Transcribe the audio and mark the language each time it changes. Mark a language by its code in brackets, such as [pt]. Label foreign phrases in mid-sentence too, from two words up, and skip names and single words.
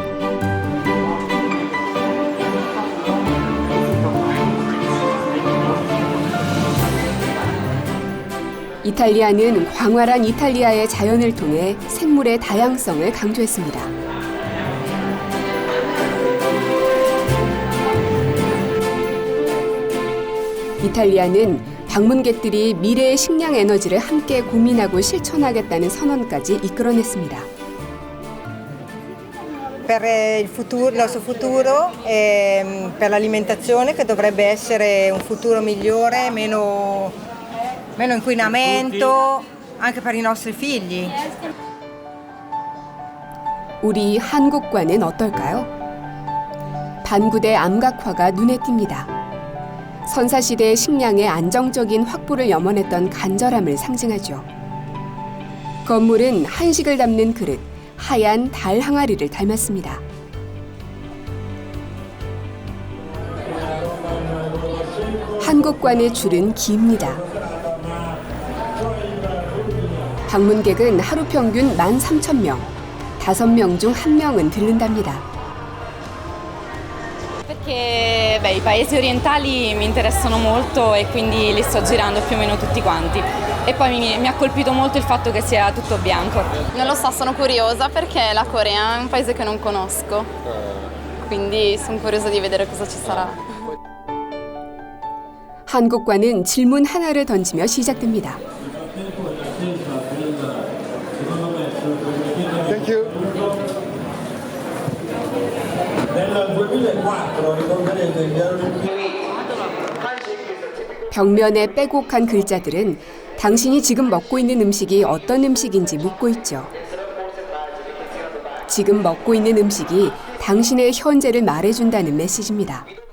[ko] 이탈리아는 광활한 이탈리아의 자연을 통해 생물의 다양성을 강조했습니다. 이탈리아는 방문객들이 미래의 식량 에너지를 함께 고민하고 실천하겠다는 선언까지 이끌어냈습니다. [it] Per il futuro, il nostro futuro e per l'alimentazione che dovrebbe essere un futuro migliore, meno inquinamento anche per i nostri figli. [ko] 우리 한국과는 어떨까요? 반구대 암각화가 눈에 띕니다. 선사시대의 식량의 안정적인 확보를 염원했던 간절함을 상징하죠. 건물은 한식을 담는 그릇, 하얀 달 항아리를 닮았습니다. 한국관의 줄은 깁니다. 방문객은 하루 평균 13,000명, 5명 중 1명은 들른답니다. [it] Perché i paesi orientali mi interessano molto e quindi li sto girando più o meno tutti quanti. E poi mi ha colpito molto il fatto che sia tutto bianco. Non lo so, sono curiosa perché la Corea è un paese che non conosco. Quindi sono curiosa di vedere cosa ci sarà. [ko] 한국관은 질문 하나를 던지며 시작됩니다. [en] Thank you. [ko] 벽면에 빼곡한 글자들은 당신이 지금 먹고 있는 음식이 어떤 음식인지 묻고 있죠. 지금 먹고 있는 음식이 당신의 현재를 말해준다는 메시지입니다.